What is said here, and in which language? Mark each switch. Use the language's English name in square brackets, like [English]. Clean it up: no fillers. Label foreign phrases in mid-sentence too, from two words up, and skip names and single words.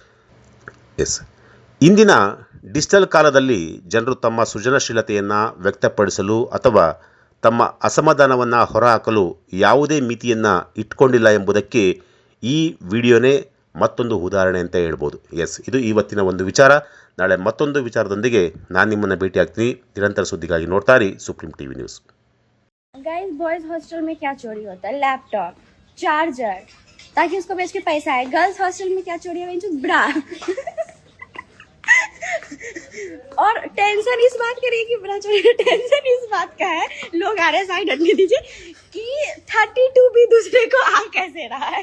[Kannada] ಇಂದಿನ ಡಿಜಿಟಲ್ ಕಾಲದಲ್ಲಿ ಜನರು ತಮ್ಮ ಸೃಜನಶೀಲತೆಯನ್ನು ವ್ಯಕ್ತಪಡಿಸಲು ಅಥವಾ ತಮ್ಮ ಅಸಮಾಧಾನವನ್ನು ಹೊರಹಾಕಲು ಯಾವುದೇ ಮಿತಿಯನ್ನು ಇಟ್ಕೊಂಡಿಲ್ಲ ಎಂಬುದಕ್ಕೆ ಈ ವಿಡಿಯೋನೇ ಮತ್ತೊಂದು ಉದಾಹರಣೆ ಅಂತ ಹೇಳ್ಬೋದು. ಇದು ಇವತ್ತಿನ ಒಂದು ವಿಚಾರ. ನಾಳೆ ಮತ್ತೊಂದು ವಿಚಾರದೊಂದಿಗೆ ನಾನು ನಿಮ್ಮನ್ನು ಭೇಟಿಯಾಗ್ತೀನಿ. ನಿರಂತರ ಸುದ್ದಿಗಾಗಿ ನೋಡ್ತಾ ಇರಿ ಸುಪ್ರೀಂ ಟಿವಿ ನ್ಯೂಸ್. [English] guys boys hostel [Hindi] में क्या चोरी होता है? लैपटॉप, चार्जर, ताकि उसको बेच के पैसा आए। [English] girls hostel [Hindi] में क्या चोरी है? ब्रा। और टेंशन इस बात का है कि ब्रा चोरी, टेंशन इस बात का है, लोग आ रहे साइड हटने दीजिए, कि 32 भी दूसरे को आ कैसे रहा है।